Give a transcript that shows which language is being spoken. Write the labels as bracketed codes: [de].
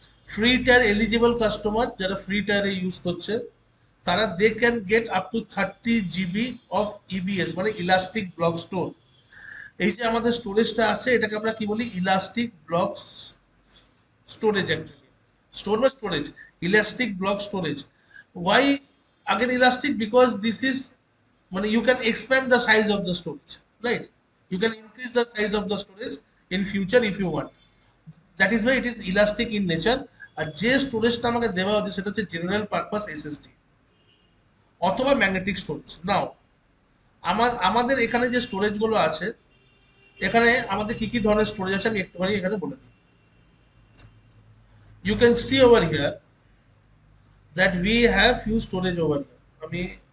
[bn] Free tyre eligible customer যারা free টায়ারে use করছে, তারা [en] they can get up to 30 GB of EBS, [bn] মানে elastic block store. এই যে আমাদের স্টোরেজটা আছে এটাকে আমরা কি বলি, elastic block storage. Actually store বা storage, elastic block storage. [en] Why again elastic? Because this is, মানে you can expand the size of the storage, right? You can increase the size of the storage in future if you want. That is why it is elastic in nature. [bn] আর যে স্টোরেজটা আমাকে দেওয়া হচ্ছে সেটা হচ্ছে general purpose SSD অথবা magnetic storage. নাও আমাদের এখানে যে স্টোরেজ গুলো আছে, এখানে আমাদের কি কি ধরনের স্টোরেজ আছে আমি একটুখানি এখানে বলে দিই। [en] You can see over here that we have few storage over here.